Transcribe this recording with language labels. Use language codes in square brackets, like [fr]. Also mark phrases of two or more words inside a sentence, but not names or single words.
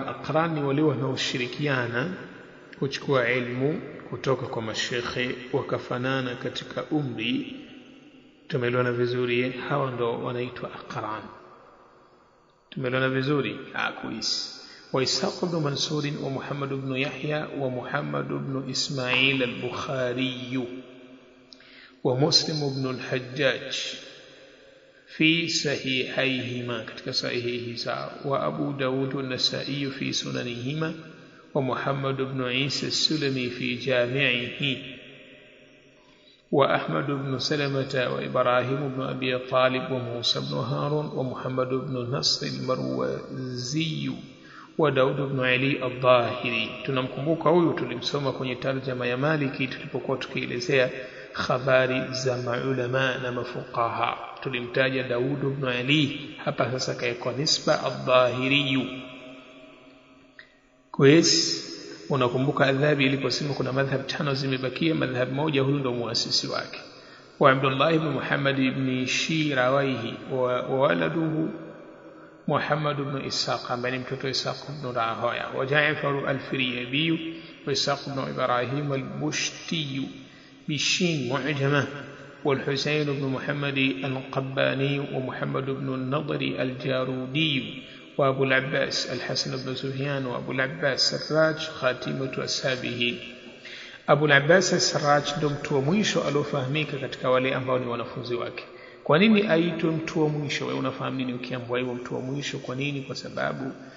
[sw] Aqran ni wale wanaoshirikiana kuchukua ilmu kutoka kwa mashekhi wakafanana katika umri. Tumeelewana vizuri? Hawa ndo wanaitwa aqran. Tumeelewana vizuri? Kuisi. [ar] وإسحاق بن منصور ومحمد بن يحيى ومحمد بن إسماعيل البخاري ومسلم بن الحجاج في صحيحيهما [sw] katika sahihi zao, [ar] وأبو داود والنسائي في سننهما ومحمد بن عيسى السلمي في جامعه وأحمد بن سلمة وإبراهيم بن أبي طالب وموسى بن هارون ومحمد بن نصر المروزي وداود بن علي الظاهري. [sw] Tunamkumbuka huyu, tulimsoma kwenye tarjama ya Maliki tulipokuwa tukielezea habari za maulama na mafuqaha. Tulimtaja Daud ibn Ali, hapa sasa kaekwa nisba al-Dhahiri. Kwesi unakumbuka Adhabi iliposema kuna madhhab 5 zimebakia, madhhab moja huyu ndo muasisi wake. [ar] وعبد الله بن محمد بن شيرويه وولده محمد بن إسحاق, [sw] ambaye ni mtoto Ishaq ibn Rahoya, [ar] وجعفر الفريابي وإسحاق بن إبراهيم البستي [sw] بالشين معجمة، والحسين بن محمد القباني ومحمد بن النضر الجارودي، وأبو العباس الحسن بن سفيان، وأبو العباس السراج خاتمة أصحابه. Abu al-Abbas al-Sarraj ndo mtu wa mwisho aliofahamika katika wale ambao ni wanafunzi wake. Kwa nini aitwe mtu wa mwisho? Wewe unafahamu nini ukiambiwa hivyo mtu wa mwisho? Kwa nini? Kwa sababu